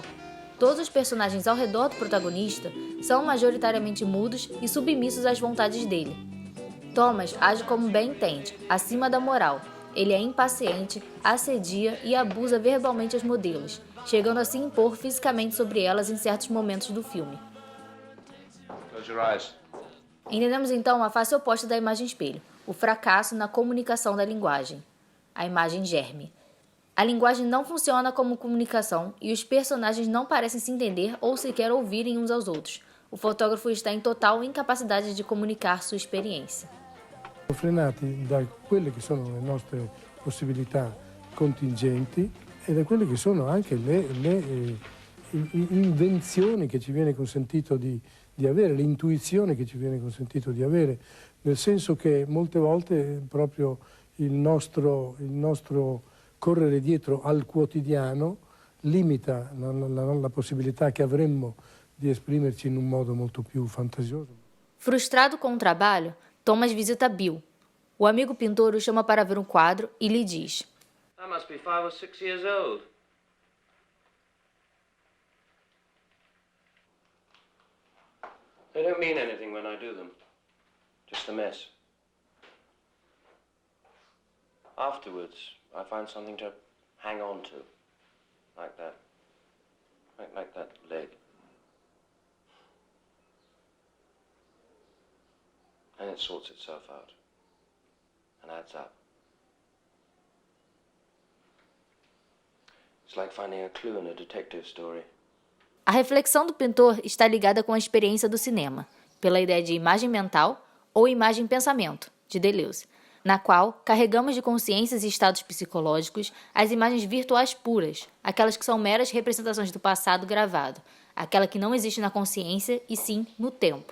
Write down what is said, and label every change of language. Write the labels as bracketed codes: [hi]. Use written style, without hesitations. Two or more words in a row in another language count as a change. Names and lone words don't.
[pt] Todos os personagens ao redor do protagonista são majoritariamente mudos e submissos às vontades dele. Thomas age como bem entende, acima da moral. Ele é impaciente, assedia e abusa verbalmente as modelos, chegando a se impor fisicamente sobre elas em certos momentos do filme. [en] Close your eyes. [pt] Entendemos então a face oposta da imagem espelho, o fracasso na comunicação da linguagem, a imagem germe. A linguagem não funciona como comunicação e os personagens não parecem se entender ou sequer ouvirem uns aos outros. O fotógrafo está em total incapacidade de comunicar sua experiência. [it] Frenati da quelle che sono le nostre possibilità contingenti e da quelle che sono anche le invenzioni che ci viene consentito di avere, l'intuizione che ci viene consentito di avere, nel senso che molte volte proprio il nostro correre dietro al quotidiano limita la possibilità che avremmo di esprimerci in un modo molto più fantasioso. [pt] Frustrado com o trabalho, Thomas visita Bill. O amigo pintor o chama para ver um quadro e lhe diz: [en] I must be 5 or 6 years old. They don't mean anything when I do them. Just a mess. Afterwards, I find something to hang on to. Like that. Like that leg. And it sorts itself out. And adds up. It's like finding a clue in a detective story. [pt] A reflexão do pintor está ligada com a experiência do cinema, pela ideia de imagem mental ou imagem-pensamento, de Deleuze, na qual carregamos de consciências e estados psicológicos as imagens virtuais puras, aquelas que são meras representações do passado gravado, aquela que não existe na consciência e sim no tempo.